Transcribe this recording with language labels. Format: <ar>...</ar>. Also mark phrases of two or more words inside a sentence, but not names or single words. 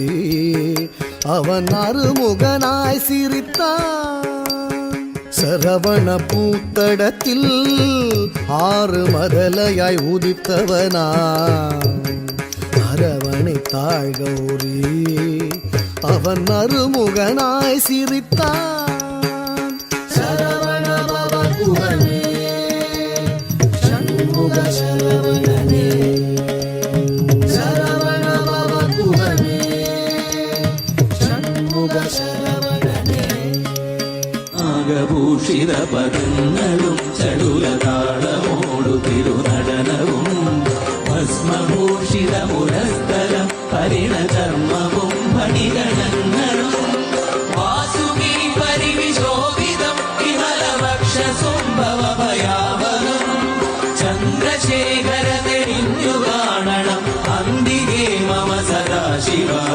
<ta>அவன் அருமுகனாய் சிரித்தான் சரவண பூத்தடத்தில் ஆறு மதலையாய் உதித்தவனாம் அரவணைத்தாள் கௌரி அவன் அருமுகனாய் சிரித்தான் சரவண பவகுவனே சண்முக சரவணனே சரவண பவகுவனே சண்முக சரவணனே</ta> <ml>ആകഭൂഷിത പദങ്ങളും ചടുലതാളമോടു തിരുനടനവും ഭസ്മഭൂഷിത മുരസ്ഥലം പരിണചർമ്മവും മണിഗണങ്ങളും വാസുകി പരിവിശോഭിതം വിമലവക്ഷസുംഭവ ഭയാവഹം ചന്ദ്രശേഖര തെളിഞ്ഞു കാണണം അന്തികേ മമ സദാശിവ</ml>